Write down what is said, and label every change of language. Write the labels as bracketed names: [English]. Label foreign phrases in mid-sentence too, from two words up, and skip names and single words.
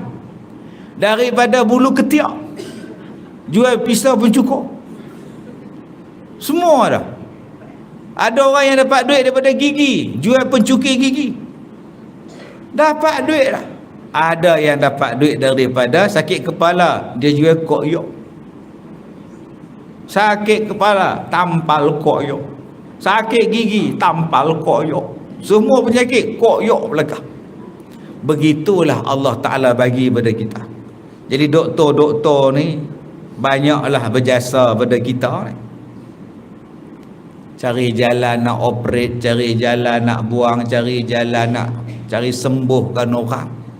[Malay] Daripada bulu ketiak, jual pisau pencukur. Semua dah. Ada orang yang dapat duit daripada gigi, jual pencukir gigi. Dapat duit lah. Ada yang dapat duit daripada sakit kepala, dia jual koyok. Sakit kepala, tampal koyok. Sakit gigi, tampal koyok. Semua penyakit, koyok belakang. Begitulah Allah Ta'ala bagi pada kita. Jadi doktor-doktor ni banyaklah berjasa pada kita ni. Cari jalan nak operate, cari jalan nak buang, cari jalan nak cari sembuhkan orang.